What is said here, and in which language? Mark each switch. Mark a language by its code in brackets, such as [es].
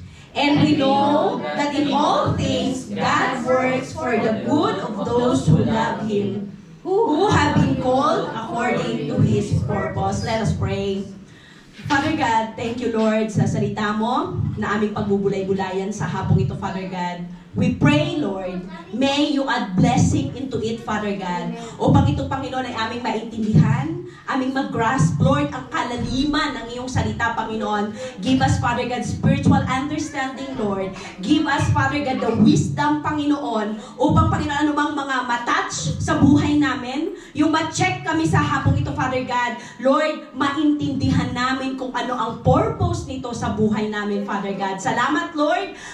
[en] And we know that in all things God works for the good of those who love Him, who have been called according to His purpose. Let us pray. Father God, thank you Lord [tl] sa salita mo na aming pagbubulay-bulayan sa hapong ito, Father God. [en] We pray, Lord, may you add blessing into it, Father God. [tl] Upang ito, Panginoon, ay aming maintindihan, aming mag-grasp, Lord, ang kalaliman ng iyong salita, Panginoon. [en] Give us, Father God, spiritual understanding, Lord. Give us, Father God, the wisdom, [tl] Panginoon, upang, Panginoon, anumang mga matouch sa buhay namin, yung ma-check kami sa hapong ito, Father God. Lord, maintindihan namin kung ano ang purpose nito sa buhay namin, Father God. Salamat, Lord.